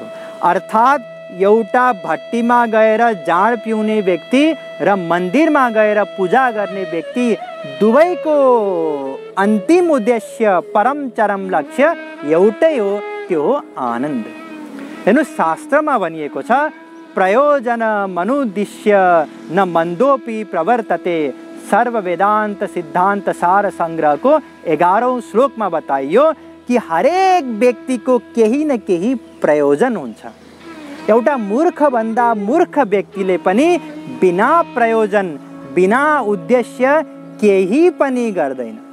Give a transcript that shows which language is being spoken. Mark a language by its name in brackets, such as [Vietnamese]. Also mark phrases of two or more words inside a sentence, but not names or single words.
[Nepali] अर्थात् एउटा भट्टीमा गएर जाँड पिउने व्यक्ति र मन्दिरमा गएर पूजा गर्ने व्यक्ति दुवैको अन्तिम उद्देश्य परम चरम लक्ष्य एउटै हो, त्यो हो आनन्द। हेर्नुहोस्, शास्त्रमा भनिएको छ [Sanskrit] प्रयोजनमनुद्दिश्य न मन्दोपि प्रवर्तते। [Nepali] सर्व वेदान्त सिद्धान्त सार संग्रहको 11औं श्लोकमा बताइयो कि हरेक व्यक्तिको केही न केही प्रयोजन हुन्छ। एउटा मूर्खभन्दा मूर्ख व्यक्तिले पनि बिना प्रयोजन बिना उद्देश्य केही पनि गर्दैन।